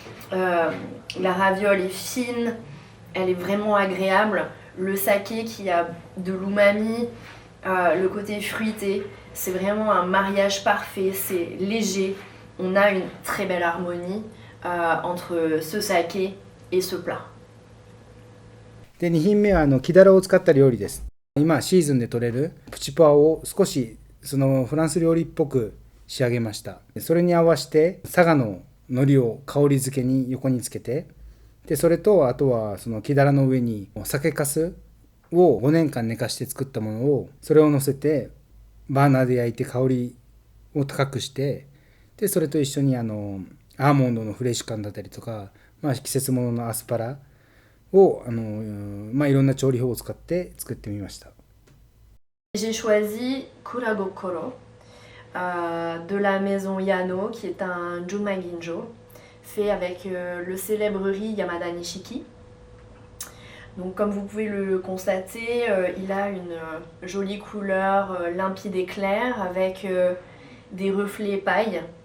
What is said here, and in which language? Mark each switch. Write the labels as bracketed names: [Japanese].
[French] La raviole est fine, elle est vraiment agréable. Le saké qui a de l'umami, le côté fruité, c'est vraiment un mariage parfait, c'est léger. On a une très belle harmonie entre ce saké et ce plat. [Japanese] で2品目はキダラを使った料理です。今シーズンで採れるプチポワを少しそのフランス料理っぽく仕上げました。それに合わせて佐賀の海苔を香り付けに横につけて、でそれとあとはそのキダラの上に酒粕を5年間寝かして作ったものをそれを乗せてバーナーで焼いて香りを高くして、でそれと一緒にアーモンドのフレッシュ感だったりとか、季節物のアスパラをいろんな調理法を使って作ってみました。 [French] J'ai choisi Kuragokoro de la maison Yano, qui est un Junmai Ginjo fait avec le célèbre riz Yamada Nishiki. Donc comme vous pouvez le constater, il a une jolie couleur limpide et claire avec des reflets paille.